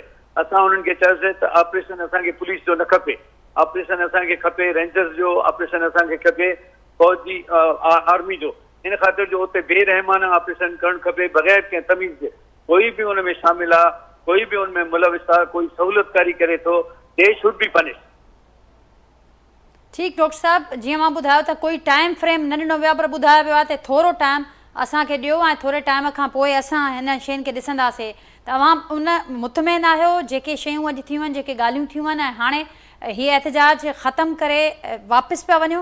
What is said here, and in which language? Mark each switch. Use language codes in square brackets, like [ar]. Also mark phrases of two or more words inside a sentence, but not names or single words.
[sd] असां उन्हनि खे चयोसीं त ऑपरेशन असांखे पुलिस जो न खपे, ऑपरेशन असांखे खपे रेंजर्स जो, ऑपरेशन असांखे खपे फौजी आर्मी जो। इन ख़ातिर जो उते बेरहमाना ऑपरेशन करणु खपे बग़ैर कंहिं तमीज़ जे। कोई बि उन में शामिल आहे, कोई बि उन में मुलविस आहे, कोई सहूलियतकारी करे थो, [en] They should be punish. [sd] ठीकु डॉक्टर साहब, जीअं मां ॿुधायो त कोई [en] time frame [sd] न ॾिनो वियो आहे, पर ॿुधायो वियो आहे त थोरो टाइम असांखे ॾियो ऐं थोरे टाइम खां पोइ असां हिन शयुनि खे ॾिसंदासीं। तव्हां उन मुतमिन आहियो जेके शयूं अॼु थियूं आहिनि, जेके ॻाल्हियूं थियूं आहिनि ऐं हाणे हीअ एहतजाज ख़तमु करे वापसि पिया वञो?